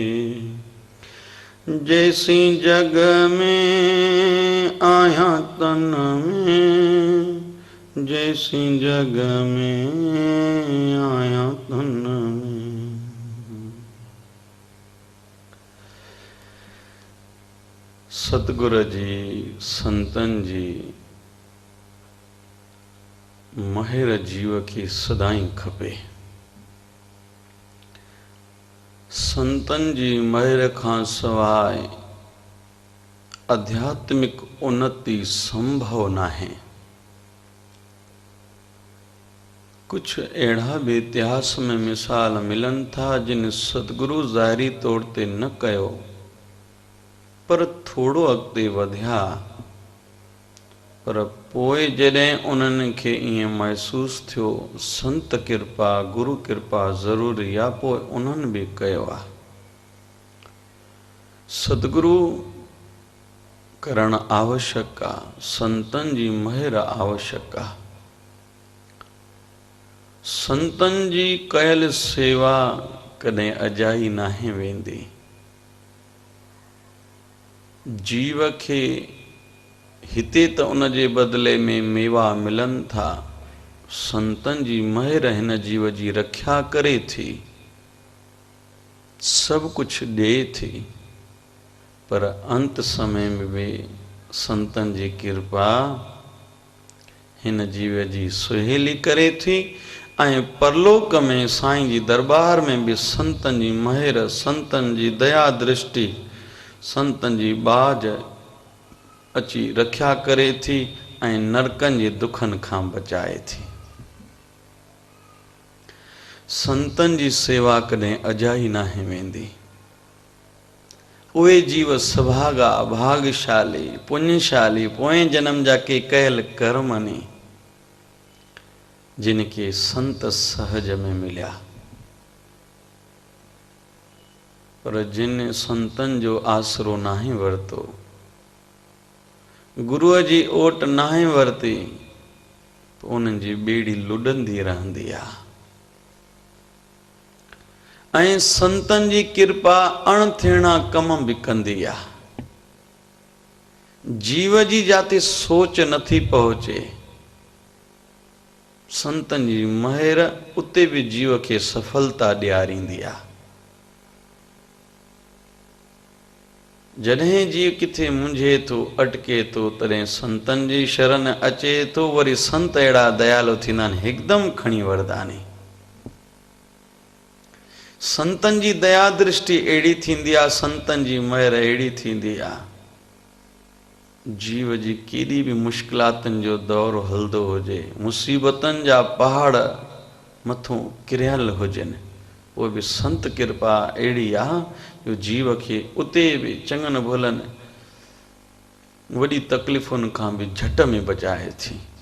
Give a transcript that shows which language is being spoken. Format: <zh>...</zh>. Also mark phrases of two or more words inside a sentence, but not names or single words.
<sd>जैसी जग में आया तन में, जैसी जग में आया तन में। सतगुरु जी संतन जी महर जीव की सदाई खपे। संतन जी महर खां सवाइ आध्यात्मिक उन्नति संभव ना है। कुछ अड़ा भी इतिहास में मिसाल मिलन था जिन सतगुरु ज़ाहिरी तौर ते न कयो पर थोड़ो अॻिते वधिया, पर पोइ जॾहिं उन्हनि खे ईअं महसूस थियो संत कृपा गुरु कृपा ज़रूरी आहे, पोइ उन्हनि बि कयो आहे। सतगुरु करण आवश्यक आहे, संतन जी महर आवश्यक आहे। संतन जी कयल सेवा कॾहिं अजाई नाहे वेंदी। जीव खे हिते त उन जे बदिले में मेवा मिलन था, संतन जी महर हिन जीव जी रक्षा करे थी, सब कुछ ॾे थी, पर अंत समय में भी संतन जी कृपा हिन जीव जी सुहेली करे थी। ऐं परलोक में साईं जी दरबार में भी संतन जी महर, संतन जी दया दृष्टि, संतन जी बाज अची रक्षा करे थी ऐं नरकन जे दुखन खां बचाए थी। संतन जी सेवा कॾहिं अजाई नाहे वेंदी। उहे जीव सभागा भाग्यशाली पुण्यशाली पोएं जन्म जा के कयल कर्म ने जिनके संत सहज में मिलिया, पर जिन संतन जो आसरो नाहे वरतो, गुरुअ जी ओट नाहे वरती, तो उन्हनि जी बेड़ी लुडंदी रहंदी आहे। ऐं संतन जी कृपा अणथियणा कम भी कंदी आहे। जीव जी जाते सोच नथी पहुचे, संतन जी महर उते भी जीव के सफलता ॾियारींदी आहे। जॾहिं जीव किथे मुंझे तो अटके तो तॾहिं संतन जी शरण अचे तो, वरी संत अहिड़ा दयालु थींदा आहिनि हिकदमि खणी वठंदा आहिनि। संतन जी दया दृष्टि अहिड़ी थींदी आहे, संतन जी महर अहिड़ी थींदी आहे, जीव जी केॾी बि मुश्किलातुनि जो दौर हलंदो हुजे, मुसीबतनि जा पहाड़ मथां किरियल हुजनि, पोइ बि संत कृपा अहिड़ी आहे जो जीव खे उते बि चङनि भुलनि वॾी तकलीफ़ुनि खां बि झट में बचाए थी।</sd>